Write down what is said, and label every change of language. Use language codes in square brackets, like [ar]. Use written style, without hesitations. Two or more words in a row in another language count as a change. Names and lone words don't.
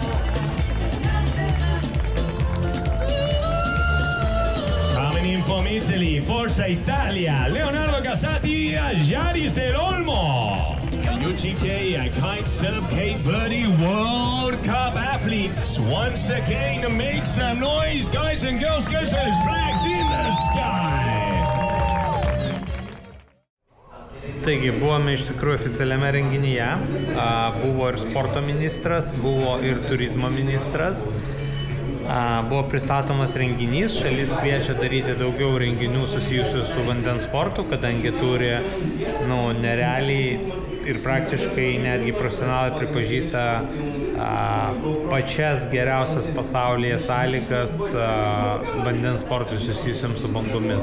[en] Coming in from Italy, [it] Forza Italia, [en] Leonardo Casati, Yaris del Olmo. UGK and Kitesurf Cape Verde World Cup athletes once again make some noise, guys and girls, get those flags in the sky. [lt] Taigi, buvome iš tikrųjų oficialiame renginyje, buvo ir sporto ministras, buvo ir turizmo ministras, buvo pristatomas renginys, šalis kviečia daryti daugiau renginių susijusių su vandens sportu, kadangi turi, nerealiai ir praktiškai netgi profesionalai pripažįsta pačias geriausias pasaulyje sąlygas vandens sportui susijusiam su bangomis.